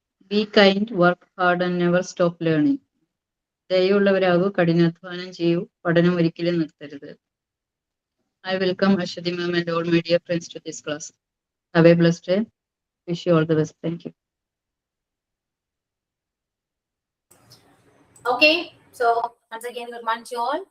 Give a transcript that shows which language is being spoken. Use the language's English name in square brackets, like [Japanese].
[English] Be kind, work hard, and never stop learning. [Malayalam] ദയുള്ളവരാകൂ, കഠിനാധ്വാനം ചെയ്യൂ, പഠനം ഒരിക്കലും നിർത്തരുത്. [English] I welcome Ashwati ma'am and all my dear friends to this class. Have a blessed day. Wish you all the best. Thank you. Okay. So once again, good morning to all.